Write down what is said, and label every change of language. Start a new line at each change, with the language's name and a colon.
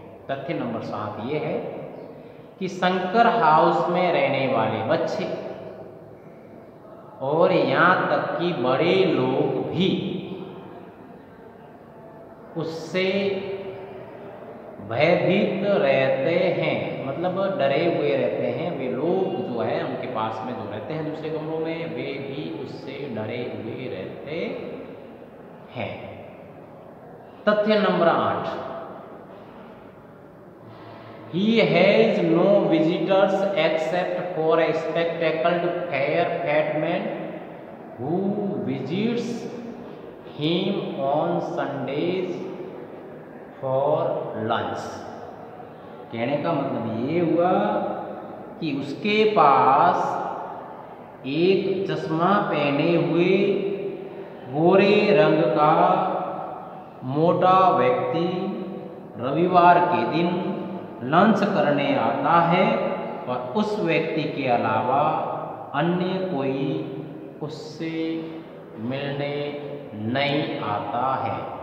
Hindi: तथ्य नंबर 7 ये है कि शंकर हाउस में रहने वाले बच्चे और यहाँ तक कि बड़े लोग भी उससे भयभीत रहते हैं, मतलब डरे हुए रहते हैं। वे लोग जो है उनके पास में जो रहते हैं दूसरे कमरों में, वे भी उससे डरे हुए रहते हैं। तथ्य number 8,
English: he has no visitors except for a spectacled fair fat man who visits him on Sundays for lunch।
Hindi: कहने का मतलब ये हुआ कि उसके पास एक चश्मा पहने हुए गोरे रंग का मोटा व्यक्ति रविवार के दिन लंच करने आता है और उस व्यक्ति के अलावा अन्य कोई उससे मिलने नहीं आता है।